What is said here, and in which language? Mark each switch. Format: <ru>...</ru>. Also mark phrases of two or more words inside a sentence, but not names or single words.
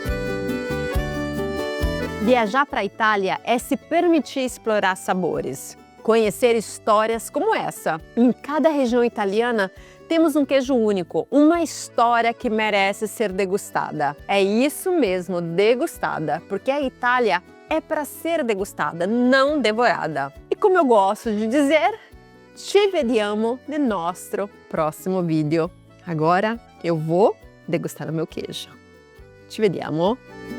<pt>Viajar para a Itália é se permitir explorar sabores, conhecer histórias como essa. Em cada região italiana temos um queijo único, uma história que merece ser degustada. É isso mesmo, degustada, porque a Itália é para ser degustada, não devorada. E como eu gosto de dizer,</pt> <it>ci vediamo</it> <pt>no nosso próximo vídeo. Agora eu vou degustar o meu queijo.</pt> <it>Ci vediamo!</it>